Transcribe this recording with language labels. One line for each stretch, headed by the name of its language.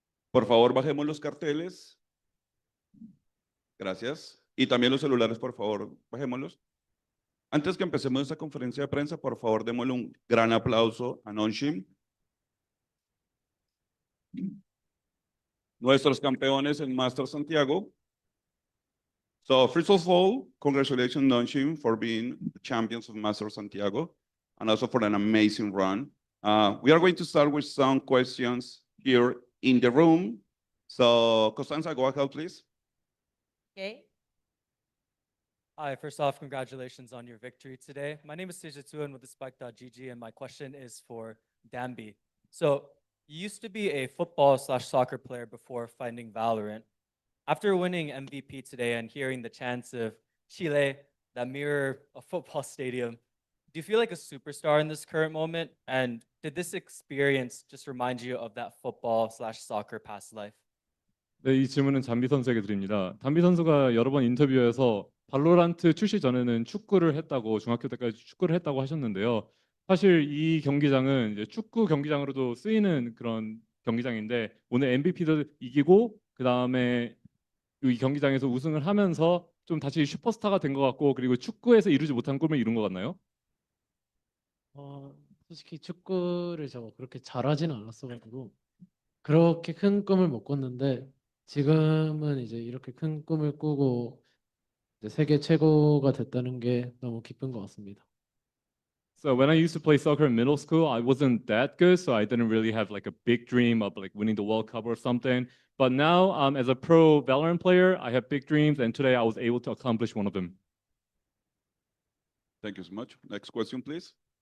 Spanish: Por favor, bajemos los carteles. Gracias. Y también los celulares, por favor, bajémoslos. Antes que empecemos esta conferencia de prensa, por favor, démosle un gran aplauso a Nonshim, nuestros campeones en Masters Santiago.
English: So, first of all, congratulations, Nonshim, for being the champions of Masters Santiago and also for an amazing run. We are going to start with some questions here in the room. So, Costanza, go ahead, please. Okay. Hi, first off, congratulations on your victory today. My name is Sejatuan with the Spike.gg, and my question is for Dambi. So, you used to be a football/soccer player before finding Valorant. After winning MVP today and hearing the chants of Chile that mirror a football stadium, do you feel like a superstar in this current moment? And did this experience just remind you of that football/soccer past life?
Korean: 네, 이 질문은 담비 선수에게 드립니다. 담비 선수가 여러 번 인터뷰에서 발로란트 출시 전에는 축구를 했다고 중학교 때까지 축구를 했다고 하셨는데요. 사실 이 경기장은 이제 축구 경기장으로도 쓰이는 그런 경기장인데 오늘 MVP도 이기고 그 다음에 이 경기장에서 우승을 하면서 좀 다시 슈퍼스타가 된 것 같고 그리고 축구에서 이루지 못한 꿈을 이룬 것 같나요? 솔직히 축구를 저 그렇게 잘하지는 않았어가지고 그렇게 큰 꿈을 못 꿨는데 지금은 이제 이렇게 큰 꿈을 꾸고 이제 세계 최고가 됐다는 게 너무 기쁜 것 같습니다.
English: So when I used to play soccer in middle school, I wasn't that good, so I didn't really have like a big dream of like winning the World Cup or something. But now, as a pro Valorant player, I have big dreams, and today I was able to accomplish one of them. Thank you so much. Next question, please.